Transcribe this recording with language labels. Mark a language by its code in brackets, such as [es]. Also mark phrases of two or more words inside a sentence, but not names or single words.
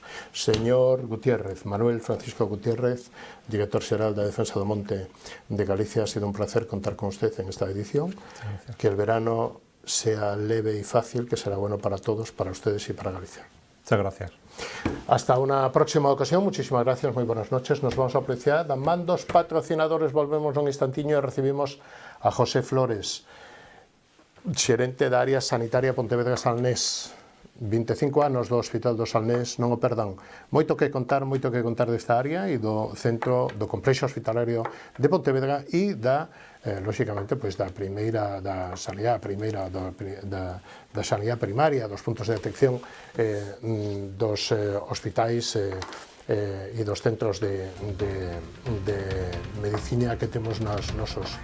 [es] Señor Gutiérrez, Manuel Francisco Gutiérrez, [gl] director xeral da Defensa do Monte de Galicia, [es] ha sido un placer contar con usted en esta edición. Que el verano sea leve y fácil, que será bueno para todos, para ustedes y para Galicia. Muchas gracias. Hasta una próxima ocasión, muchísimas gracias, muy buenas noches, nos vamos a apreciar. [gl] Mandos patrocinadores, volvemos un instantiño e recibimos a José Flores, xerente da área sanitaria Pontevedra Salnés, 25 anos do Hospital do Salnés, non o perdan. Moito que contar desta área e do centro do complexo hospitalario de Pontevedra e da, lóxicamente, pois da primeira, da sanidade primeira, da sanidade primaria, dos puntos de detección dos hospitais e dos centros de medicina que temos nos nosos concellos.